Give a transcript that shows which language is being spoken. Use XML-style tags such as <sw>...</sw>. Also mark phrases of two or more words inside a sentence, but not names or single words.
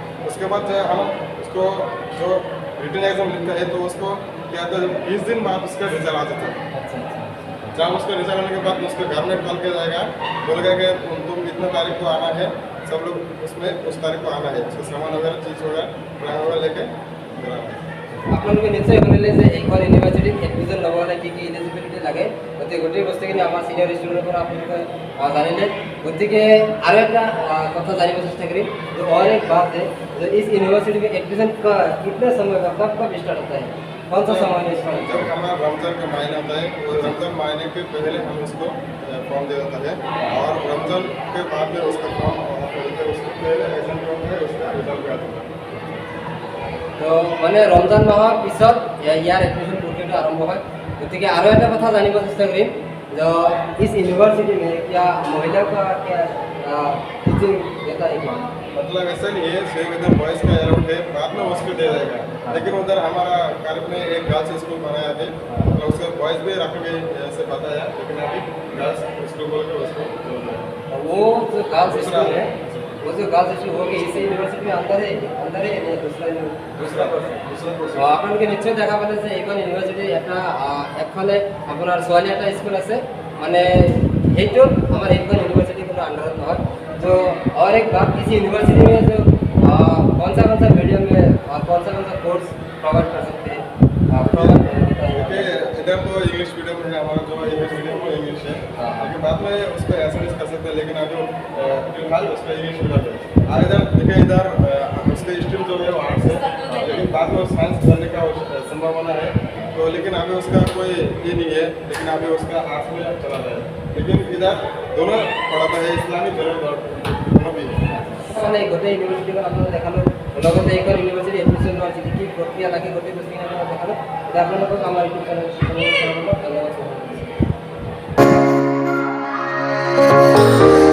<hi>उसके बाद हम उसको जो</hi> <en>written exam</en> <hi>लिखता है तो उसको क्या होता है 20 दिन बाद उसका रिजल्ट आ जाता है। जब उसका रिजल्ट आने के बाद उसके घर में कॉल किया जाएगा, बोलेगा कि तुम इतना तारीख को आना है, सब लोग उसमें उस तारीख को आना है, उसका सामान वगैरह चीज़ वगैरह ड्राइंग वगैरह लेके</hi> <as>আপোনালোকে নিশ্চয় শুনিলে যে এইখন ইউনিভাৰ্চিটিত এডমিশ্যন ল'বলৈ কি এলিজিবিলিটি লাগে, গতিকে গোটেই বস্তুখিনি আমাৰ চিনিয়ৰ ষ্টুডেণ্টৰ পৰা আপোনালোকে জানিলে। গতিকে আৰু এটা কথা জানিব চেষ্টা কৰিম যে</as> <hi>और एक बात है जो इस यूनिवर्सिटी में एडमिशन का कितने समय का कब स्टार्ट होता है, कौन सा समय में स्टार्ट होता है? जब हमारा रमज़ान का महीना होता है वो रमज़ान महीने के पहले हम उसको फॉर्म दे देता है, और रमज़ान के बाद में उसका फॉर्म उसके पहले एग्जाम होता है, उसका रिजल्ट भी आता है।</hi> <as>তো মানে ৰমজান মাহৰ পিছত ইয়াৰ এডমিশ্যন প্ৰক্ৰিয়াটো আৰম্ভ হয়। গতিকে আৰু এটা কথা জানিব চেষ্টা কৰিম যে</as> <hi>इस यूनिवर्सिटी में क्या महिला का क्या टीचिंग देता है क्या? मतलब ऐसा नहीं है, सिर्फ इधर बॉयज़ का अलाउड है, बाद में उसको दे जाएगा। लेकिन उधर हमारा कॉलेज में एक</hi> <en>girls school</en> <hi>बनाया है, मतलब उसका बॉयज़ भी रखेंगे ऐसे बताया, लेकिन अभी</hi> <en>girls school</en> <hi>बोल के उसको वो जो गर्ल्स स्कूल है वो जो गर्ल्स स्कूल होगी इसी यूनिवर्सिटी में अंदर है दूसरा</hi> <as>আপোনালোকে নিশ্চয় দেখা পালে যে এইখন ইউনিভাৰ্চিটি এটা একফালে আপোনাৰ ছোৱালী এটা স্কুল আছে, মানে সেইটো আমাৰ এইখন ইউনিভাৰ্চিটি কোনো আণ্ডাৰত নহয়।</as> <hi>तो और एक बात, इसी यूनिवर्सिटी में जो कौन सा मीडियम में और कौन सा कोर्स प्रोवाइड कर सकते हैं इधर तो</hi> <en>English medium</en> <hi>है, हमारा जो</hi> <en>English medium</en> <hi>वो इंग्लिश है, लेकिन बाद में उसको एसएमएस कर सकते हैं, लेकिन अभी फिलहाल उसका</hi> <en>English medium</en> <hi>है। और इधर देखिए इधर उसका स्ट्रीम जो है वो आर्ट्स है, लेकिन बाद में साइंस करने का संभावना है, तो लेकिन अभी उसका कोई ये नहीं है, लेकिन अभी उसका आर्ट्स में चला जाए। लेकिन इधर दोनों पढ़ाता है, इस्लामिक दोनों भी</hi> <as>মানে গোটেই ইউনিভাৰ্চিটিখন আপোনালোকে দেখালোঁ, লগতে এইখন ইউনিভাৰ্চিটি এডমিশ্যন লোৱাৰ কি কি প্ৰক্ৰিয়া লাগে গোটেই বস্তুখিনি আপোনালোকে দেখালোঁ। এতিয়া আপোনালোকক আমাৰ ইউটিউব চেনেল ধন্যবাদ।</as>